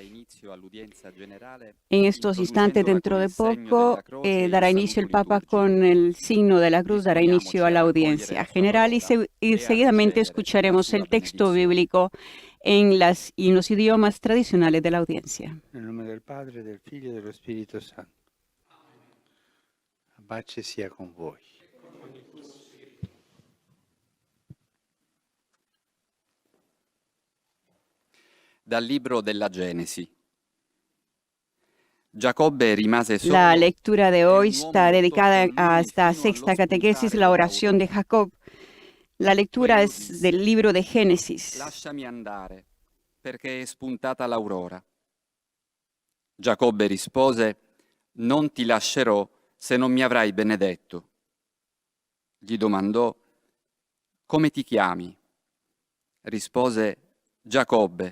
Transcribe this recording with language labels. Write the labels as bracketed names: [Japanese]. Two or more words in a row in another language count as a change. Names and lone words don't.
[Spanish] En estos instantes, dentro de poco, dará inicio el Papa con el signo de la cruz, dará inicio a la audiencia general y seguidamente escucharemos el texto bíblico en los idiomas tradicionales de la audiencia. [Italian] Nel nome del Padre, del Figlio e dello Spirito Santo. La pace sia con voi. Dal libro della Genesi. Giacobbe rimase solo. [Spanish] La lectura de hoy está dedicada a esta sexta catequesis, la oración de Jacob. La lectura es del libro de Génesis. [Italian] Lasciami andare, perché è spuntata l'aurora. Giacobbe rispose: non ti lascerò se non mi avrai benedetto. Gli domandò: come ti chiami? Rispose: Giacobbe.